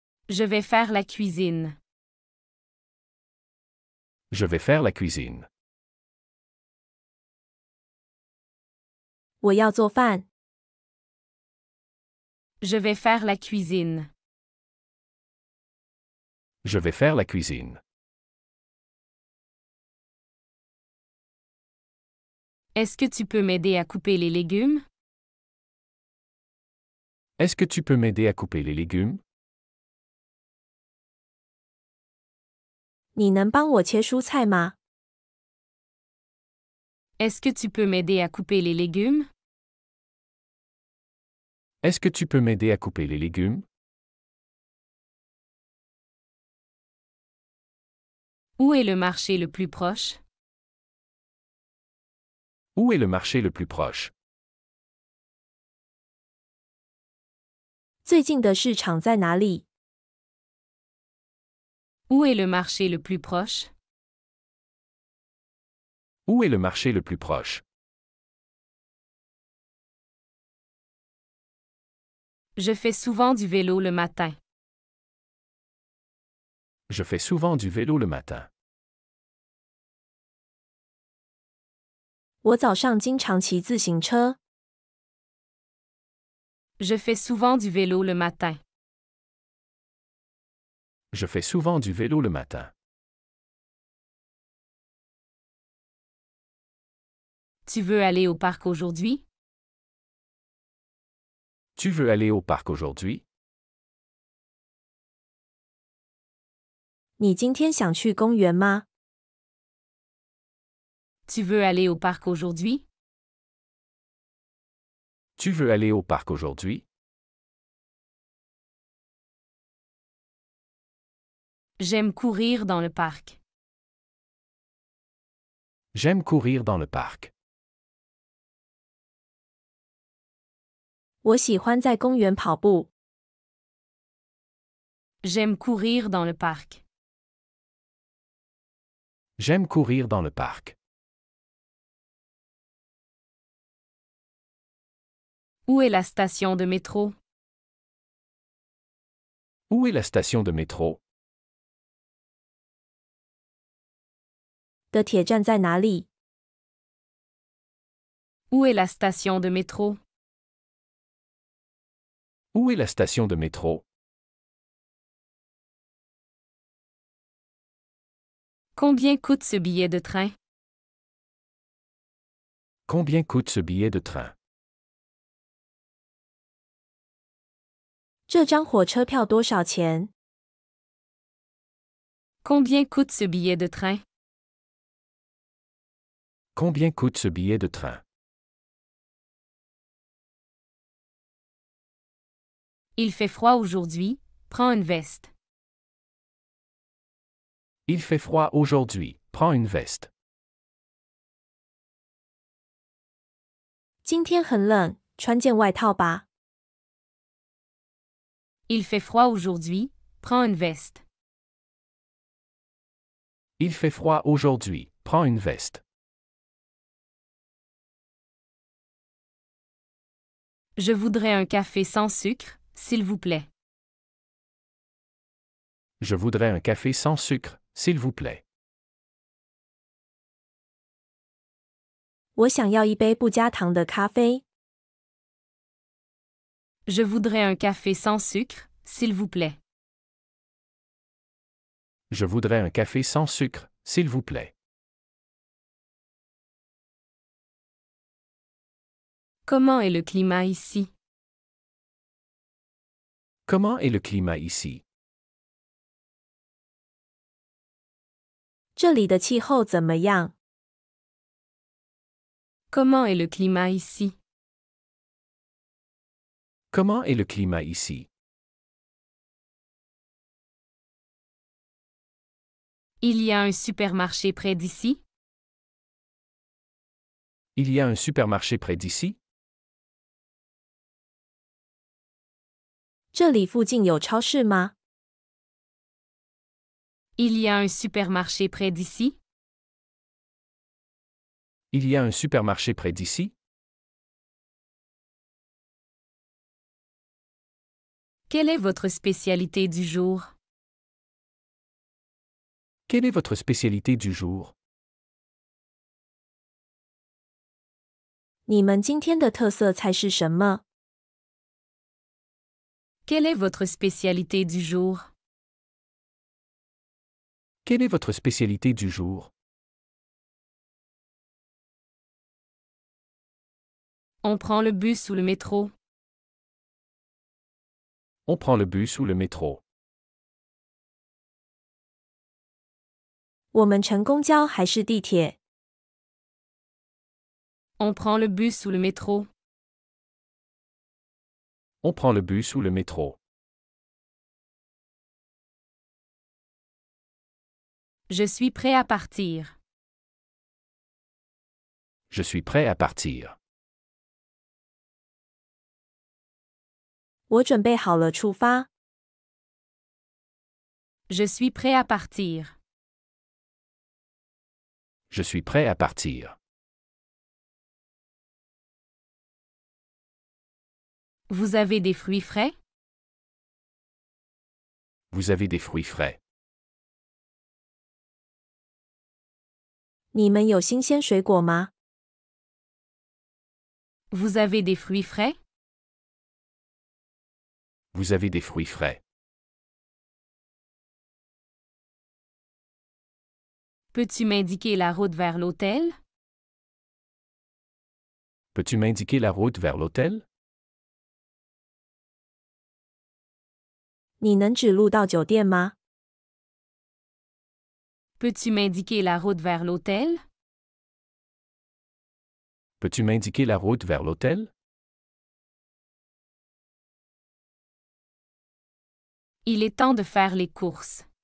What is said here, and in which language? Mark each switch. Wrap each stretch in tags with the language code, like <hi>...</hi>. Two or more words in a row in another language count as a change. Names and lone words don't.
<fr>Je vais faire la cuisine. Je vais faire la cuisine.</fr> <zh>我要做饭。</zh> <fr>Je vais faire la cuisine. Je vais faire la cuisine. Est-ce que tu peux m'aider à couper les légumes? Est-ce que tu peux m'aider à couper les légumes?</fr> <zh>你能帮我切蔬菜吗？</zh> <fr>Est-ce que tu peux m'aider à couper les légumes? Est-ce que tu peux m'aider à couper les légumes? Où est le marché le plus proche? Où est le marché le plus proche?</fr> <zh>最近的市场在哪里？</zh> <fr>Où est le marché le plus proche? Où est le marché le plus proche? Je fais souvent du vélo le matin. Je fais souvent du vélo le matin.</fr> <zh>我早上经常骑自行车。</zh> <fr>Je fais souvent du vélo le matin. Je fais souvent du vélo le matin. Tu veux aller au parc aujourd'hui? Tu veux aller au parc aujourd'hui?</fr> <zh>你今天想去公园吗？</zh> <fr>Tu veux aller au parc aujourd'hui? Tu veux aller au parc aujourd'hui? J'aime courir dans le parc. J'aime courir dans le parc.</fr> <zh>我喜欢在公园跑步。</zh> <fr>J'aime courir dans le parc. J'aime courir dans le parc. Où est la station de métro? Où est la station de métro?</fr> <zh>的铁站在哪里？</zh> <fr>Où est la station de métro? Où est la station de métro? Combien coûte ce billet de train? Combien coûte ce billet de train?</fr> <zh>这张火车票多少钱？</zh> <fr>Combien coûte ce billet de train? Combien coûte ce billet de train? Il fait froid aujourd'hui, prends une veste. Il fait froid aujourd'hui, prends une veste.</fr> <zh>今天很冷，穿件外套吧。</zh> <fr>Il fait froid aujourd'hui, prends une veste. Il fait froid aujourd'hui, prends une veste. Je voudrais un café sans sucre, s'il vous plaît. Je voudrais un café sans sucre, s'il vous plaît.</fr> <zh>我想要一杯不加糖的咖啡。</zh> <fr>Je voudrais un café sans sucre, s'il vous plaît. Je voudrais un café sans sucre, s'il vous plaît. Comment est le climat ici? Comment est le climat ici?</fr> <zh>这里的气候怎么样？</zh> <fr>Comment est le climat ici? Comment est le climat ici? Il y a un supermarché près d'ici? Il y a un supermarché près d'ici?</fr> <zh>这里附近有超市吗？</zh> <fr>Il y a un supermarché près d'ici? Il y a un supermarché près d'ici? Quelle est votre spécialité du jour? Quelle est votre spécialité du jour?</fr> <zh>你们今天的特色菜是什么？</zh> <fr>Quelle est votre spécialité du jour? Quelle est votre spécialité du jour? On prend le bus ou le métro? On prend le bus ou le métro.</fr> <zh>我们乘公交还是地铁？</zh> <fr>On prend le bus ou le métro? On prend le bus ou le métro. Je suis prêt à partir. Je suis prêt à partir.</fr> <zh>我准备好了出发。</zh> <fr>Je suis prêt à partir. Je suis prêt à partir. Vous avez des fruits frais? Vous avez des fruits frais.</fr> <zh>你们有新鲜水果吗？</zh> <fr>Vous avez des fruits frais? Vous avez des fruits frais. Peux-tu m'indiquer la route vers l'hôtel? Peux-tu m'indiquer la route vers l'hôtel?</fr> <zh>你能指路到酒店吗？</zh> <fr>Peux-tu m'indiquer la route vers l'hôtel? Peux-tu m'indiquer la route vers l'hôtel? Il est temps de faire les courses.</fr>